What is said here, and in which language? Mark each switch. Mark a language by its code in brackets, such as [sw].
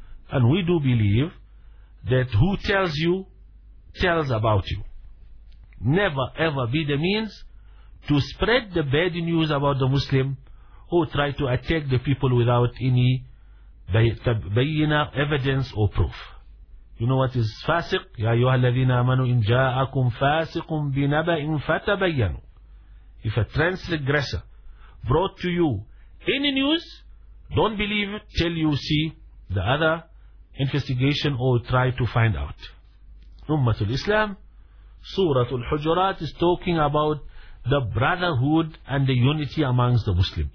[en] And we do believe that who tells you, tells about you. Never ever be the means to spread the bad news about the Muslim or try to attack the people without any bayina, evidence or proof. You know what is fasiq? [ar] يا أيها الذين آمنوا إن جاءكم فاسق بنبأ فتبينوا. [en] If a transgressor brought to you any news, don't believe it till you see the other investigation or try to find out. Ummatul Islam, Surah Al-Hujurat is talking about the brotherhood and the unity amongst the Muslims.